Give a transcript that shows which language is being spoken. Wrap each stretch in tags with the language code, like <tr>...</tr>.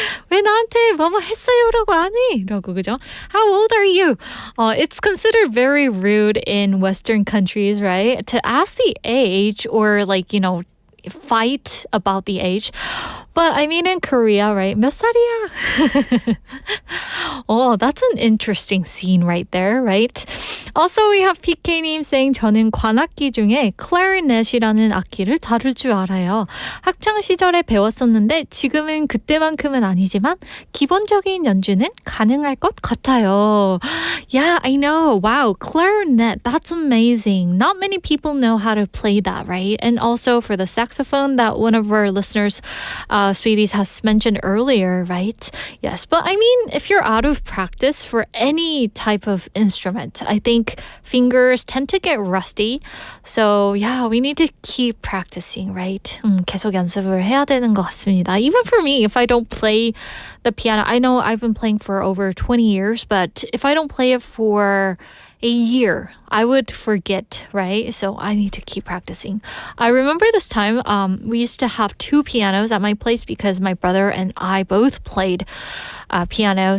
<ko>왜 나한테 뭐뭐 했어요라고 하니? 라고, 그죠?</ko> <en>How old are you? It's considered very rude in Western countries, right? To ask the age or fight about the age. But I mean in Korea, right?</en> <ko>몇 살이야?</ko> <en>Oh, that's an interesting scene right there, right? Also, we have</en> <ko>PK님</ko> <en>saying</en> <ko>저는 관악기 중에 clarinet이라는 악기를 다룰 줄 알아요. 학창 시절에 배웠었는데 지금은 그때만큼은 아니지만 기본적인 연주는 가능할 것 같아요.</ko> <en>Yeah, I know. Wow, clarinet. That's amazing. Not many people know how to play that, right? And also for the saxophone that one of our listeners Sweeties has mentioned earlier, right? Yes, but I mean, if you're out of practice for any type of instrument, I think fingers tend to get rusty. So yeah, we need to keep practicing, right?</en> <ko>계속 연습을 해야 되는 것 같습니다.</ko> <en>Even for me, if I don't play the piano, I know I've been playing for over 20 years, but if I don't play it for a year, I would forget, right? So I need to keep practicing. I remember this time, we used to have 2 pianos at my place because my brother and I both played piano.</en>